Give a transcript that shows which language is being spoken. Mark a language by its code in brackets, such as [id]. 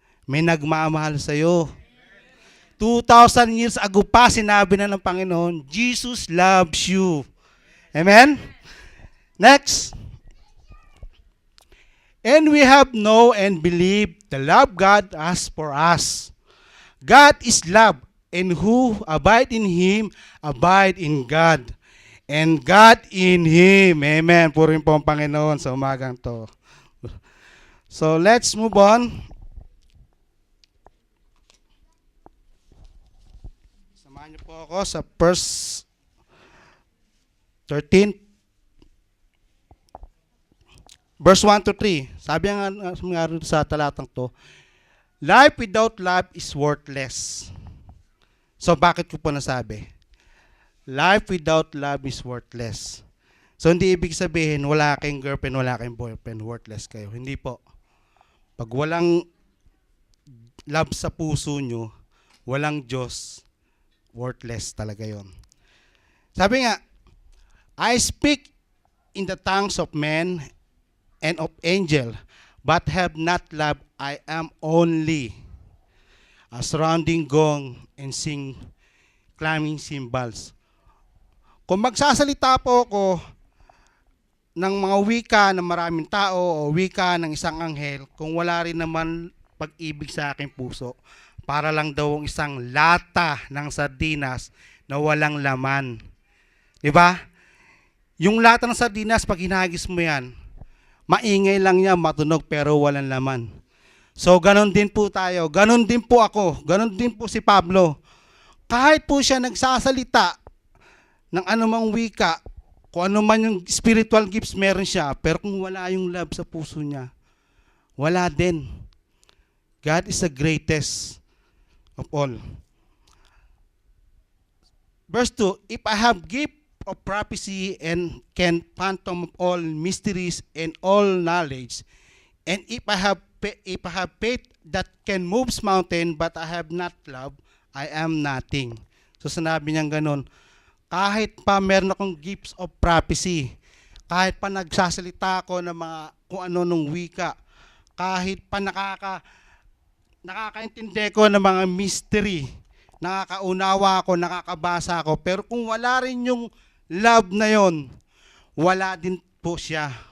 [tl] May nagmamahal sa'yo. [en] 2,000 years ago [tl] pa, sinabi na ng Panginoon, [en] Jesus loves you. Amen? Next. And we have known and believed the love God has for us. God is love, and who abide in Him, abide in God. And God in Him. Amen. [tl] Purin po ang Panginoon sa umagang to. [en] So let's move on. [tl] Samahan niyo po ako sa verse 13. [en] Verse 1 to 3. [tl] Sabi nga sa talatang to, [en] life without love is worthless. [tl] So bakit ko po nasabi? [en] Life without love is worthless. [tl] So hindi ibig sabihin wala kayong girlfriend, wala kayong boyfriend, worthless kayo. Hindi po. Pag walang love sa puso nyo, walang Diyos, worthless talaga yon. Sabi nga, [en] I speak in the tongues of men and of angel, but have not love, I am only a surrounding gong and sing clanging cymbals. [tl] Kung magsasalita po ako ng mga wika ng maraming tao o wika ng isang anghel, kung wala rin naman pag-ibig sa aking puso, para lang daw ang isang lata ng sardinas na walang laman. Diba? Yung lata ng sardinas, pag hinagis mo yan, maingay lang niya, matunog, pero walang laman. So, ganon din po tayo. Ganon din po ako. Ganon din po si Pablo. Kahit po siya nagsasalita ng anumang wika, kung ano man yung spiritual gifts meron siya, pero kung wala yung love sa puso niya, wala din. [en] God is the greatest of all. Verse 2, if I have gift of prophecy and can fathom all mysteries and all knowledge, and if I have faith that can move mountain, but I have not love, I am nothing. [tl] So sinabi niyang ganun, kahit pa meron akong gifts of prophecy, kahit pa nagsasalita ako ng mga kung ano nung wika, kahit pa nakakaintindi ko ng mga mystery, nakakaunawa ako, nakakabasa ako, pero kung wala rin yung love na yon, wala din po siya.